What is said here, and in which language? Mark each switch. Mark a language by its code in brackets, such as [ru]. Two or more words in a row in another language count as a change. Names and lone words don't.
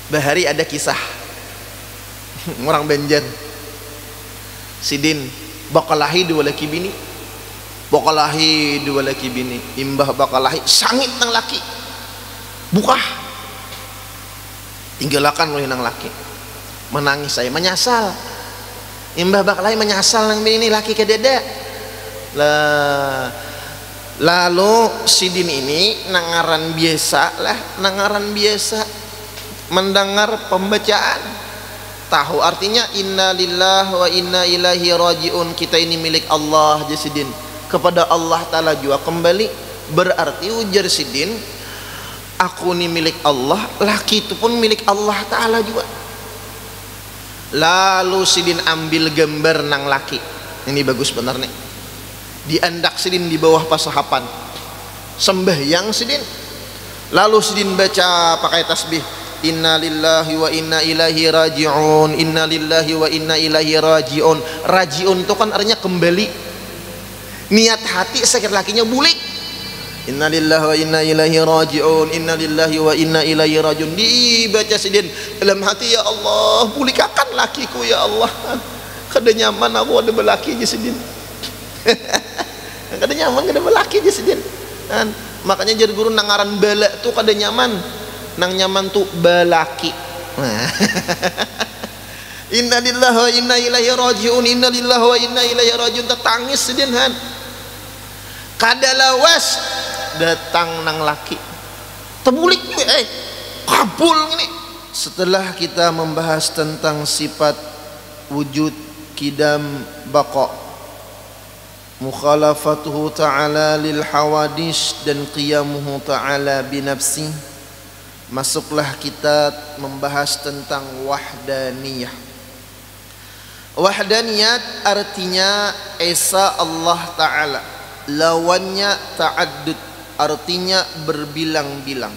[bjn] bahari ada kisah orang Banjar sidin bakalahi dua laki bini, bakalahi dua laki bini, imbah bakalahi sangit nang laki bukah tinggalakan oleh nang laki menangis saya menyesal, imbah bakalahi menyesal nang bini laki kededa lah. Lalu sidin ini nangaran biasa lah, nangaran biasa mendengar pembacaan, tahu artinya [ar] إنا لله وإنا إليه راجعون, [bjn] kita ini milik Allah jasidin, kepada Allah Ta'ala juga kembali. Berarti ujar sidin, aku ini milik Allah, laki itu pun milik Allah Ta'ala juga. Lalu sidin ambil gambar nang laki, ini bagus benar nih, diandak sidin di bawah pasahapan sembahyang sidin. Lalu sidin baca pakai tasbih, [ar] إنا لله وإنا إليه راجعون، إنا لله وإنا إليه راجعون. [bjn] Rajiun itu kan artinya kembali, niat hati sakit lakinya bulik, [ar] إنا لله وإنا إليه راجعون، إنا لله وإنا إليه راجعون. [bjn] Dibaca sidin dalam hati, ya Allah pulikakan lakiku ya Allah, kada nyaman aku ada belaki aja sidin. Kada nyaman kada belaki aja sidin kan. Makanya jadi guru nangaran bala tuh kada nyaman, nang nyaman tuh balaki. [ar] إنا لله وإنا إليه راجعون، إنا لله وإنا إليه راجعون, [bjn] tetangis sidin han kada lawas datang nang laki tebulik kabul ini. [id] Setelah kita membahas tentang sifat wujud kidam baqa, [ar] مخالفته تعالى للحوادث, [id] dan [ar] وقيامه تعالى بنفسه, [id] masuklah kita membahas tentang wahdaniyah. Wahdaniyat artinya esa Allah Ta'ala, lawannya ta'addud, artinya berbilang-bilang.